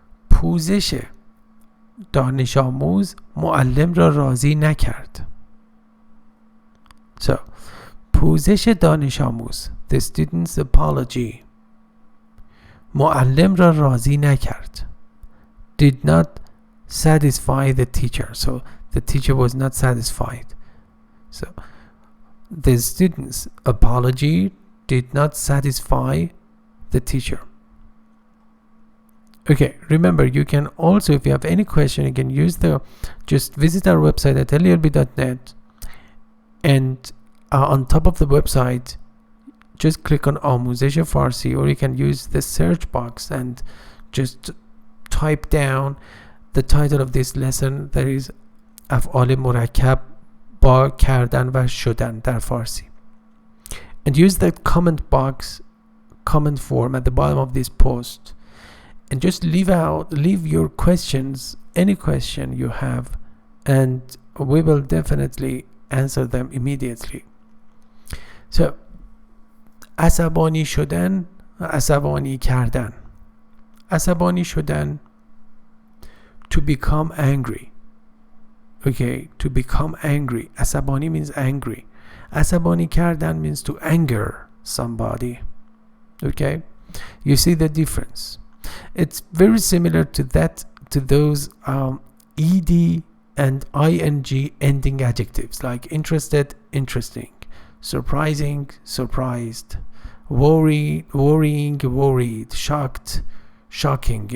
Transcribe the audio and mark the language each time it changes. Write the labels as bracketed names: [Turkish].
[Persian] پوزش دانش آموز معلم را راضی نکرد. [English] So, [Persian] پوزش دانش آموز, [English] the student's apology, [Persian] معلم را راضی نکرد. [English] Did not satisfy the teacher. So, the teacher was not satisfied. So, the student's apology did not satisfy the teacher. Okay, remember, you can also, if you have any question, you can just visit our website at lelb.net, and on top of the website, just click on [Persian] آموزش فارسی, [English] or you can use the search box and just type down the title of this lesson, that is [Persian] افعال مرکب با کردن و شدن در فارسی. [English] And use the comment box, comment form at the bottom of this post, and just leave your questions, any question you have, and we will definitely answer them immediately. [Persian] So, عصبانی شدن، عصبانی کردن. عصبانی شدن, [English] to become angry. Okay, to become angry. عصبانی means angry. [Persian] عصبانی کردن [English] means to anger somebody. Okay, you see the difference. It's very similar to those ed and ing ending adjectives, like interested, interesting, surprising, surprised, worried, worrying, worried, shocked, shocking.